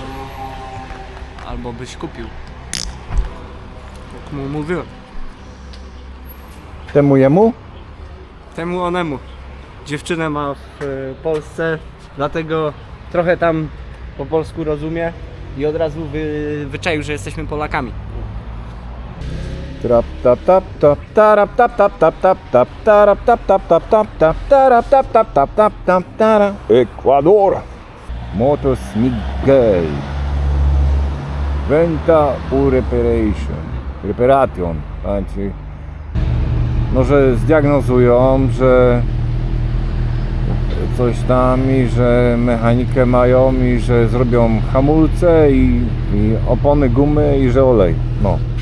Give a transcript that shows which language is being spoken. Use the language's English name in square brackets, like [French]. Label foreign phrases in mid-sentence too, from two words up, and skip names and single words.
[Polish] Albo byś kupił. Jak mu mówiłem. Temu jemu? Temu onemu. Dziewczynę ma w Polsce, dlatego trochę tam po polsku rozumie i od razu wyczaił, że jesteśmy Polakami. Trap tap tap tap tarap tap tap tap tap tap tarap tap tap tap tap tap tarap tap tap tap tap tap tara Ecuador Motos Miguel [Spanish] Venta u Reparation [Polish] znaczy no, że zdiagnozują, że coś tam i że mechanikę mają i że zrobią hamulce i opony, gumy i że olej, no.